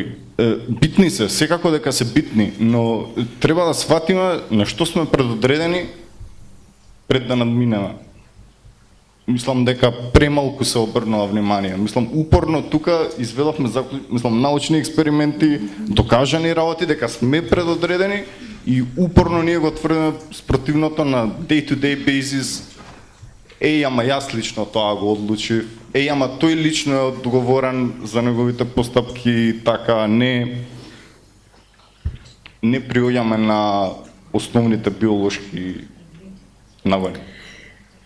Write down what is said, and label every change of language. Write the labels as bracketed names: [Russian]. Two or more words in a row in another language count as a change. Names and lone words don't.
[Macedonian] Битни се, секако дека се битни, но треба да сватиме на што сме предодредени пред да надминеме. Мислам дека премалку се обрнува внимание. Мислам упорно тука изведовме научни експерименти, докажани работи дека сме предодредени и упорно ние го тврдиме спротивното на [English] day-to-day basis. [Macedonian] Ама јас лично тоа го одлучив. Ама тој лично е одговорен за неговите постапки, така не приоѓаме на основните биолошки навани.